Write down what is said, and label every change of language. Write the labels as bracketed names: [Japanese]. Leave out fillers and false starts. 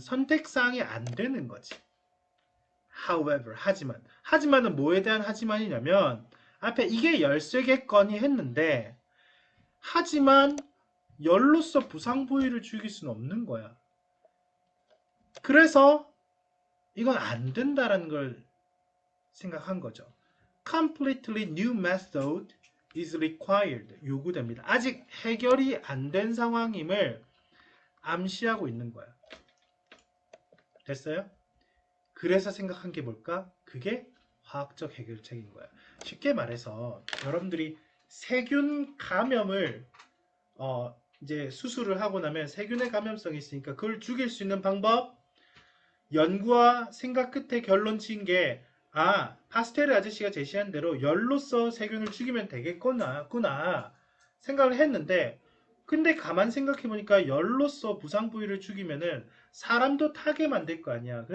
[Korean] 선택사항이 안 되는 거지. However, 하지만은 뭐에 대한 하지만이냐면 앞에 이게 열쇠겠거니 했는데 하지만 열로서 부상 부위를 죽일 수는 없는 거야. 그래서 이건 안 된다라는 걸 생각한 거죠. [English] Completely new method is required. [Korean] 요구됩니다. 아직 해결이 안 된 상황임을 암시하고 있는 거야. 됐어요? 그래서 생각한 게 뭘까? 그게 화학적 해결책인 거야. 쉽게 말해서 여러분들이 세균 감염을 이제 수술을 하고 나면 세균의 감염성이 있으니까 그걸 죽일 수 있는 방법 연구와 생각 끝에 결론 지은 게 파스테르 아저씨가 제시한 대로 열로서 세균을 죽이면 되겠구나 생각을 했는데 근데 가만 생각해보니까 열로서 부상 부위를 죽이면은 사람도 타게 만들 거 아니야.